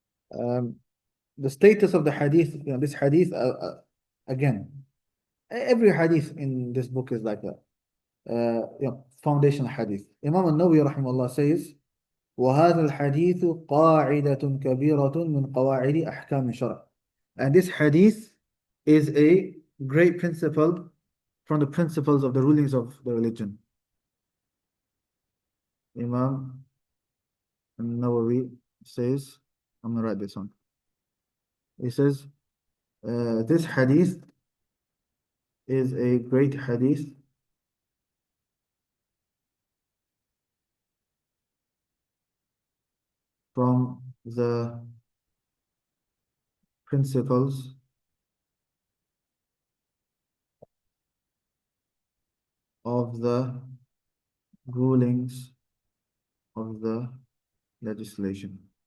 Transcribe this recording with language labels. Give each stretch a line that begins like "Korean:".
English: The status of the hadith, this hadith, again, every hadith in this book is like that. Foundational hadith. Imam Al-Nawawiyyah rahimahullah says,
Arabic: وهذا الحديث قاعدة كبيرة من قواعد أحكام الشرع.
English: And this hadith is a great principle from the principles of the rulings of the religion. Imam Al-Nawawi says, I'm going to write this one. He says, this hadith is a great hadith from the principles of the rulings of the legislation.